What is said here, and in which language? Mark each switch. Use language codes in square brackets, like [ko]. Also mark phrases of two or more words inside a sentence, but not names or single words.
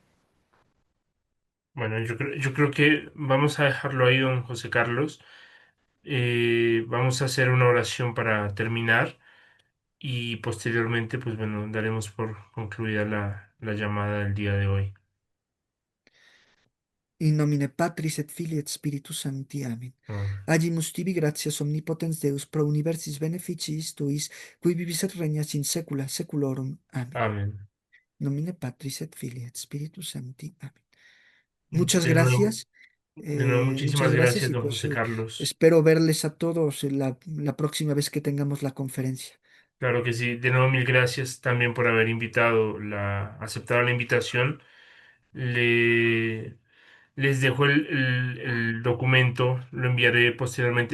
[es] bueno, yo creo que vamos a dejarlo ahí, don José Carlos. Vamos a hacer una oración para terminar y posteriormente, pues bueno, daremos por concluida la llamada del día de hoy. [la] In nomine Patris et Filii et Spiritus Sancti. Amen. Ah, Agimus tibi gratias omnipotens Deus pro universis beneficiis tuis, qui vivis et regnas in saecula saeculorum. Amen. [es] amén. [la] Nomine Patris et Filii et Spiritus Sancti. Amen. [es] De nuevo, Muchas muchísimas gracias gracias, y don pues José Carlos. espero verles a todos en la próxima vez que tengamos la conferencia. Claro que sí. De nuevo, mil gracias también por haber aceptado la invitación. Le, Les dejo el documento, lo enviaré posteriormente.